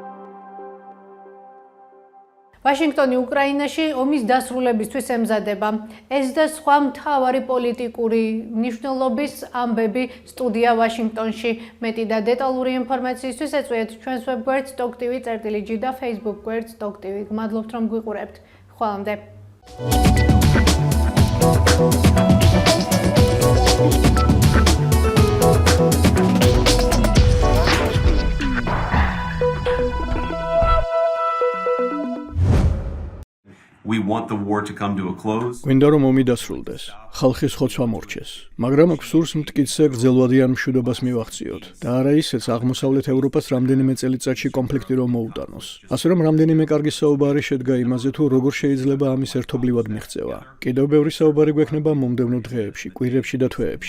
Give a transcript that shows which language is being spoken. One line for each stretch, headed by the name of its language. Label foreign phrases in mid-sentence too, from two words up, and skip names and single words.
Georgian: ვაშინგტონი უკრაინაში ომის დასრულებისთვის ემზადება. ეს და სხვა მთავარი პოლიტიკური მნიშვნელობის ამბები სტუდია ვაშინგტონში. მეტი და დეტალური ინფორმაციისთვის ეწვიეთ ჩვენს ვებგვერდს TalkTV.g და Facebook გვერდს TalkTV. გმადლობთ რომ გვიყურებთ. ხვალამდე.
English: We want the war to come to a close.
Georgian: გვინდა რომ ომი დასრულდეს, ხალხის ხოცვა მორჩეს, მაგრამ აქ სურს მტკიცე გრძელვადიან მშვიდობას მივახციოთ და არა ისეც აღმოსავლეთ ევროპას რამდენიმე წელიწადში კონფლიქტი რომ მოუტანოს. ასე რომ რამდენიმე კარგი საუბარი შედგა იმაზე თუ როგორ შეიძლება ამის ერთობლივად მიღწევა. კიდევ ბევრი საუბარი გვექნება მომდევნო დღეებში, კვირებში და თვეებში.